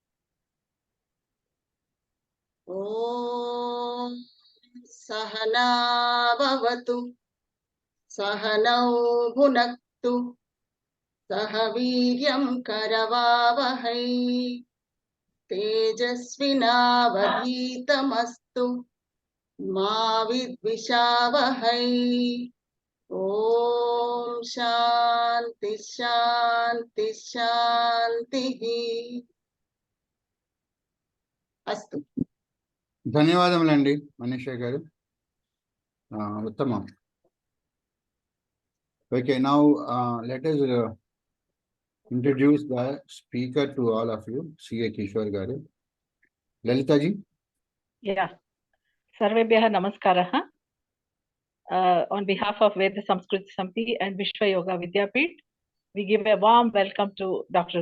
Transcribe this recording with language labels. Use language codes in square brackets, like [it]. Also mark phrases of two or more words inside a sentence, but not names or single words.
[sa] ॐ सहना भवतु, सहनौ भुनक्तु, सहवीर्यं करवावहै, तेजस्विनावधीतमस्तु, मा विद्विषावहै. ॐ शान्ति शान्ति शान्ति. Astu. [te] ధన్యవాదములండి మనీషా గారు. ఉత్తమం. [en] Okay, now let us introduce the speaker to all of you, CA Kishore garu. Lalita ji. Yeah. [sa] सर्वेभ्यः नमस्कारः. [en] On behalf of Veda Samskruti Samiti and Vishwa Yoga Vidyapith, we give a warm welcome to Dr.